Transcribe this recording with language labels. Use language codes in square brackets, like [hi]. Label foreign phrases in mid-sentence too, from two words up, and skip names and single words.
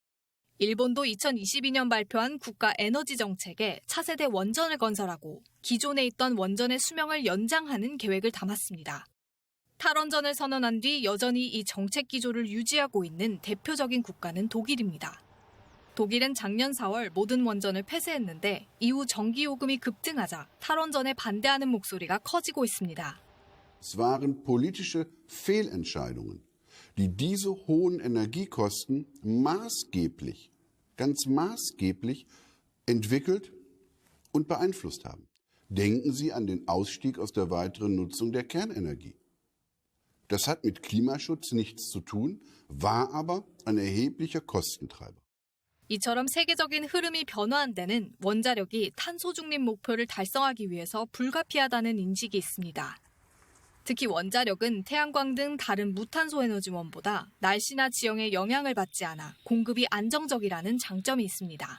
[ko] 일본도 2022년 발표한 국가 에너지 정책에 차세대 원전을 건설하고 기존에 있던 원전의 수명을 연장하는 계획을 담았습니다. 탈원전을 선언한 뒤 여전히 이 정책 기조를 유지하고 있는 대표적인 국가는 독일입니다. 독일은 작년 4월 모든 원전을 폐쇄했는데 이후 전기요금이 급등하자 탈원전에 반대하는 목소리가 커지고 있습니다. [de] Es waren politische Fehlentscheidungen, die diese hohen Energiekosten maßgeblich, ganz maßgeblich entwickelt und beeinflusst haben. Denken Sie an den Ausstieg aus der weiteren Nutzung der Kernenergie. Das hat mit Klimaschutz nichts zu tun, war aber ein erheblicher Kostentreiber. [ko] 이처럼 세계적인 흐름이 변화한 데는 원자력이 탄소 중립 목표를 달성하기 위해서 불가피하다는 인식이 있습니다. 특히 원자력은 태양광 등 다른 무탄소 에너지원보다 날씨나 지형에 영향을 받지 않아 공급이 안정적이라는 장점이 있습니다.